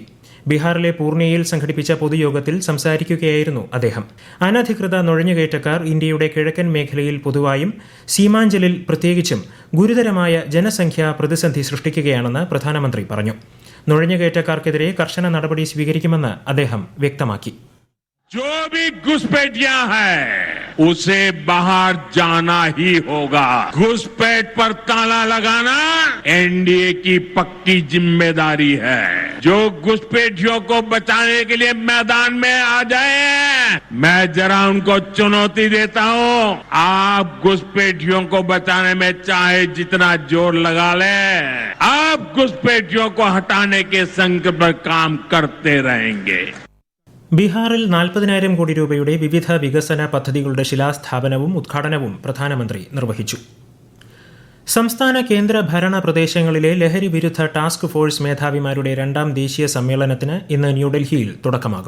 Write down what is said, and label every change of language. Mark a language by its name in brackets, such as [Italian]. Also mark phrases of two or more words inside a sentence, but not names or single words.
[Malayalam] ബീഹാറിലെ പൂർണിയയിൽ സംഘടിപ്പിച്ച പൊതുയോഗത്തിൽ സംസാരിക്കുകയായിരുന്നു അദ്ദേഹം. അനധികൃത നുഴഞ്ഞുകയറ്റക്കാർ ഇന്ത്യയുടെ കിഴക്കൻ മേഖലയിൽ പൊതുവായും സീമാഞ്ചലിൽ പ്രത്യേകിച്ചും ഗുരുതരമായ ജനസംഖ്യാ പ്രതിസന്ധി സൃഷ്ടിക്കുകയാണെന്ന് പ്രധാനമന്ത്രി പറഞ്ഞു. നുഴഞ്ഞുകയറ്റക്കാർക്കെതിരെ കർശന നടപടി സ്വീകരിക്കുമെന്ന് അദ്ദേഹം വ്യക്തമാക്കി. [Hindi] जो भी घुसपैठिया है उसे बाहर जाना ही होगा. घुसपैठ पर ताला लगाना एनडीए की पक्की जिम्मेदारी है. जो घुसपैठियों को बचाने के लिए मैदान में आ जाए, मैं जरा उनको चुनौती देता हूं. आप घुसपैठियों को बचाने में चाहे जितना जोर लगा ले, आप घुसपैठियों को हटाने के संकल्प पर काम करते रहेंगे. [Malayalam] ബീഹാറിൽ 40,000 കോടി രൂപയുടെ വിവിധ വികസന പദ്ധതികളുടെ ശിലാസ്ഥാപനവും ഉദ്ഘാടനവും പ്രധാനമന്ത്രി നിർവഹിച്ചു. സംസ്ഥാന കേന്ദ്ര ഭരണ പ്രദേശങ്ങളിലെ ലഹരി വിരുദ്ധ [English] task force [Malayalam] മേധാവിമാരുടെ 2ാം ദേശീയ സമ്മേളനത്തിന് ഇന്ന് ന്യൂഡൽഹിയിൽ തുടക്കമാകും.